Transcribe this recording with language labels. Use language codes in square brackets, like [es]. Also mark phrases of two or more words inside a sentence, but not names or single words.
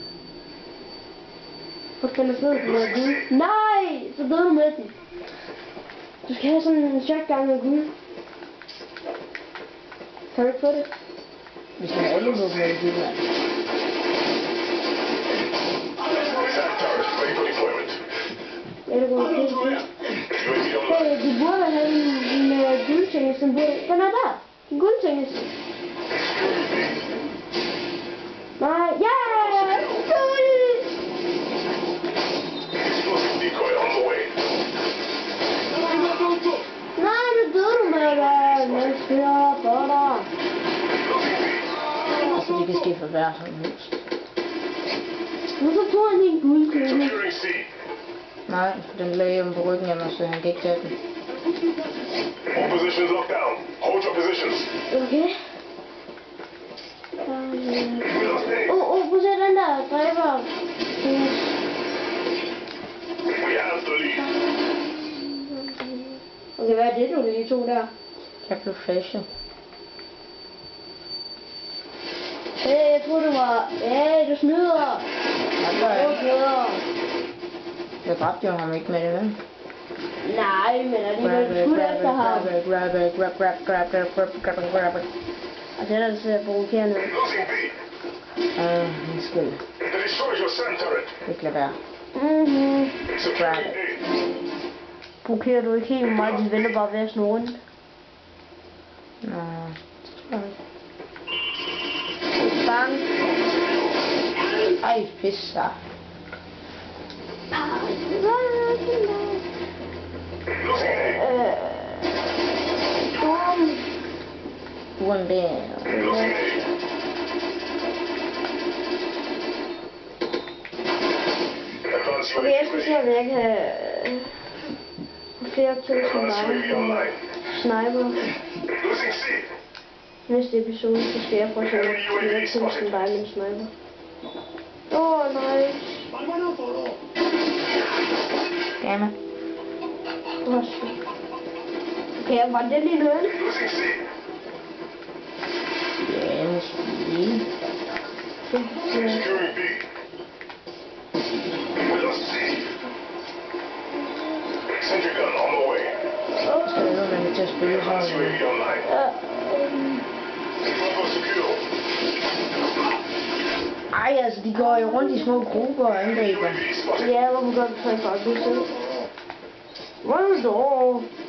[da] Hvor skal man slå den her guld? Nej! Så døde du med den. Du skal have sådan en shotgun med guld. Kan du ikke få det? Vi skal alle våben med det, mand. [en] Saptar is ready for deployment. [da] Ja, det går ikke. Hey, du burde have en guldtingest, den er der. En guldtingest. Nej, ja! Guld! [en] Explosive decoy on the way. [da] Nej, nu døde du med det. Men skør på dig. Altså, det kan ske for hver som helst. Hvorfor tog han din guldtingest? [en] Securing C. [da] Nej, den lagde om på ryggen af mig, så han kan ikke tage den. [en] All positions locked down. Hold your positions. Okay. We lost A. [da] Prøv at se den der dræber. [en] We have the lead. [da] Okay, hvad er det, du lige tog der? Jeg blev flashet. Hey, jeg troede, du var... Hey, du snyder. Du snyder. Jeg dræbte jo ham ikke med det, vel? Nej, men alligevel skud efter ham. [en] Grab it. [da] Og det er der, der ser provokerende ud. [en] Losing B. [da] Min skyld. [en] They destroyed your sand turret. [da] Ikke lad være. [en] Securing A. [da] Provokerer du ikke helt meget, de venter bare ved at snurre rundt. Nå. Bang. Ej, pisse. Losing A. One der. [en] Losing A. Advance [da] Okay, jeg skal se, om jeg kan... flere kills som dig. Sniper. [en] Losing C. [da] Næste episode, så skal jeg prøve at se, flere kills som dig med en sniper. Nice. Gammel. Okay, var det lige noget? [en] Losing C. [da] Ja, måske. [en] Securing B. We lost C. Sentry gun on the way. [da] Så er det noget, man kan til at spille [en] Advance [da] sammen. [en] UAV online. [da] Nej, altså, de går jo rundt i små grupper og angriber. [en] UAV spotted. [da] Ja, hvorfor gør du så ikke bare det selv? Hvad så?